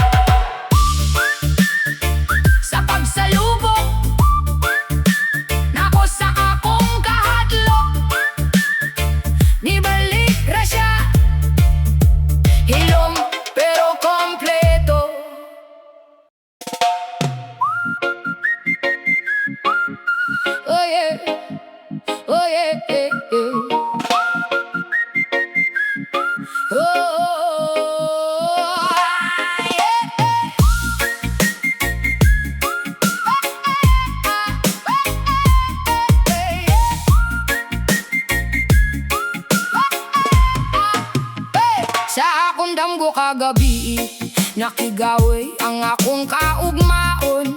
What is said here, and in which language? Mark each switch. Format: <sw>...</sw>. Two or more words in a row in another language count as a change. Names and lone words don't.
<ceb>Sa pagsalubong nako sa akong kahadlok, nibalik ra siya, hilom pero kompleto.</ceb> <en>Oh yeah, oh yeah, yeah, yeah. Oh, yeah,</en> <ceb>sa akong damgo kagabi, nakigaway ang akong kaugmaon.</ceb>